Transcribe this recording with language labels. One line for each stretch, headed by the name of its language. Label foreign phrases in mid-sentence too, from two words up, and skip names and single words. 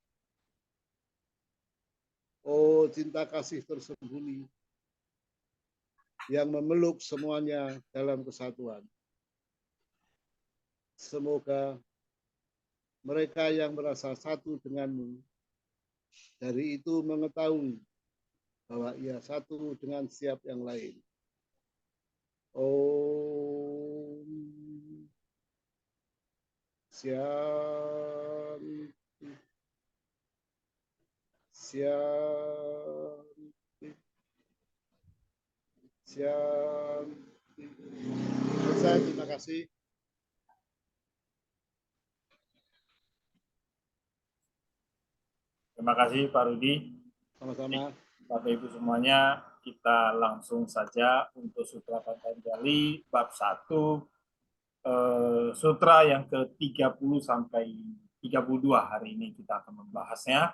Indonesian: Oh, cinta kasih tersembunyi yang memeluk semuanya dalam kesatuan. Semoga mereka yang merasa satu denganmu dari itu mengetahui bahwa ia satu dengan setiap yang lain.
Sanskrit: Om Shanti.
Indonesian: Shanti. Shanti. Selesai, terima kasih. Terima kasih Pak Rudi. Sama-sama. Bapak Ibu semuanya, kita langsung saja untuk Sutra Patanjali bab 1, sutra yang ke-30 sampai 32 hari ini kita akan membahasnya.